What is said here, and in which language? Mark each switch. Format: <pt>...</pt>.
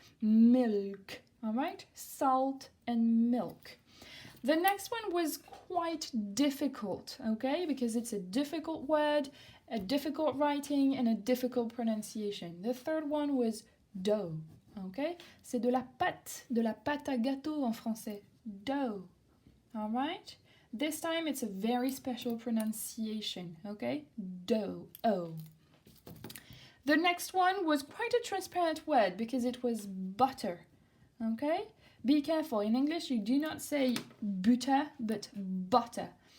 <en>Milk. All right, salt and milk. The next one was quite difficult, okay, because it's a difficult word, a difficult writing, and a difficult pronunciation. The third one was dough, okay?</en> <fr>C'est de la pâte à gâteau en français.</fr> <en>Dough, all right? This time it's a very special pronunciation, okay? Dough, O. The next one was quite a transparent word because it was butter, okay? Be careful, in English you do not say butter, but butter.</en>